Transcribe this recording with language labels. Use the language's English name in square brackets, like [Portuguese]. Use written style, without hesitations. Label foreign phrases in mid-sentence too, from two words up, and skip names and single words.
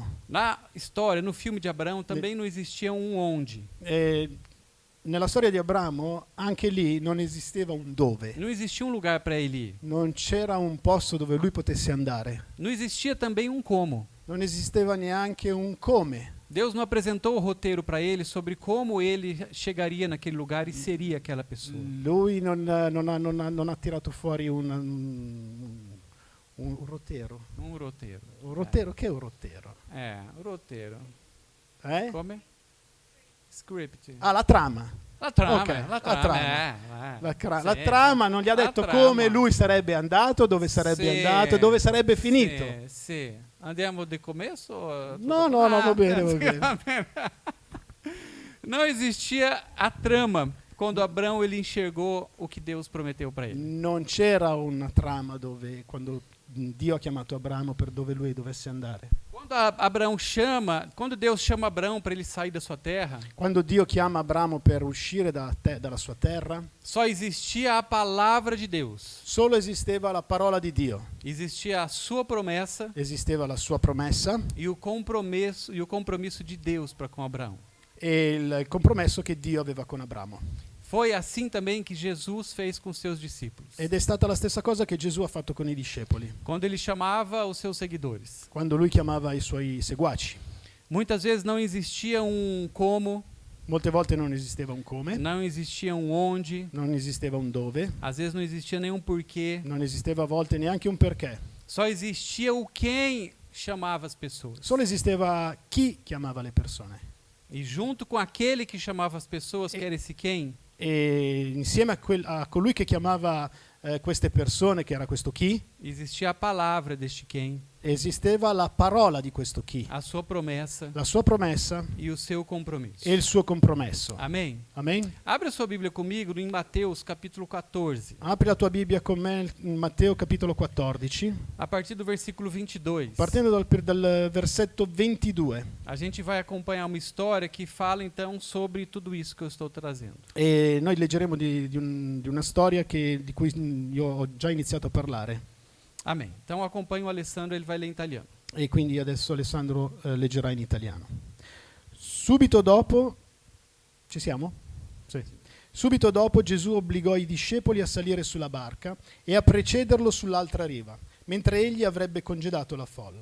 [Portuguese] Na história, no filme de Abraão, também não existia um onde. [Italian] Nella storia di Abramo anche lì non esisteva un dove, [Portuguese] Não existia um lugar para ele ir. [Italian] non c'era un posto dove lui potesse andare, [Portuguese] Não existia também um como. [Italian] non esisteva neanche un come. [Portuguese] Deus não apresentou o roteiro para ele sobre como ele chegaria naquele lugar e seria aquela pessoa. [Italian] Lui non ha tirato fuori Un roteiro. [Portuguese] Um roteiro. [Italian] Un roteiro? Che è un roteiro? [Portuguese] Um roteiro. Eh? [Italian] Come? Script. Ah, la trama. La trama, Ok, la la trama. trama. Sì. La trama non gli ha La detto trama. come lui sarebbe andato, dove sarebbe Sì, andato, dove sarebbe finito. Sì. Andiamo di começo? No, va bene, va sì, bene. va bene. [Portuguese] Não existia a trama quando Abraão ele enxergou o que Deus prometeu para ele. [Italian] Non c'era una trama dove, quando Dio ha chiamato Abramo per dove lui dovesse andare. [Portuguese] Quando Deus chama Abraão para ele sair da sua terra, [Italian] Quando Dio chiama Abramo per uscire dalla sua terra, [Portuguese] só existia a palavra de Deus. [Italian] solo esisteva la parola di Dio, [Portuguese] Existia a sua promessa [Italian] esisteva la sua promessa [Portuguese] e o compromisso de Deus para com Abraão. [Italian] e il compromesso che Dio aveva con Abramo. [Portuguese] Foi assim também que Jesus fez com seus discípulos. [Italian] Ed è stata la stessa cosa che Gesù ha fatto con i discepoli, [Portuguese] Quando ele chamava os seus seguidores. [Italian] quando lui chiamava i suoi seguaci. [Portuguese] Muitas vezes não existia um como, [Italian] Molte volte non esisteva un come, [Portuguese] não existia um onde, [Italian] non esisteva un dove, [Portuguese] às vezes não existia nenhum porquê. [Italian] non esisteva a volte neanche un perché. [Portuguese] Só existia o quem chamava as pessoas. [Italian] Solo esisteva chi chiamava le persone. [Portuguese] E junto com aquele que chamava as pessoas, que era esse quem, [Italian] E insieme a colui che chiamava queste persone, che era questo chi, [Portuguese] existia a palavra deste quem, [Italian] esisteva la parola di questo chi, [Portuguese] a sua promessa [Italian] la sua promessa [Portuguese] e o seu compromisso. [Italian] e il suo compromesso. [Portuguese] Amém? [Italian] Amen? [Portuguese] Abre a sua Bíblia comigo em Mateus capítulo 14, [Italian] Apri la tua Bibbia con me in Matteo capitolo 14, [Portuguese] a partir do versículo 22. [Italian] partendo dal versetto 22. [Portuguese] A gente vai acompanhar uma história que fala então sobre tudo isso que eu estou trazendo. [Italian] E noi leggeremo di una storia di cui io ho già iniziato a parlare. [Portuguese] Amém. Então acompanhe o Alessandro, ele vai ler em italiano. [Italian] E quindi adesso Alessandro leggerà in italiano. Subito dopo, ci siamo? Sì. Subito dopo Gesù obbligò i discepoli a salire sulla barca e a precederlo sull'altra riva, mentre egli avrebbe congedato la folla.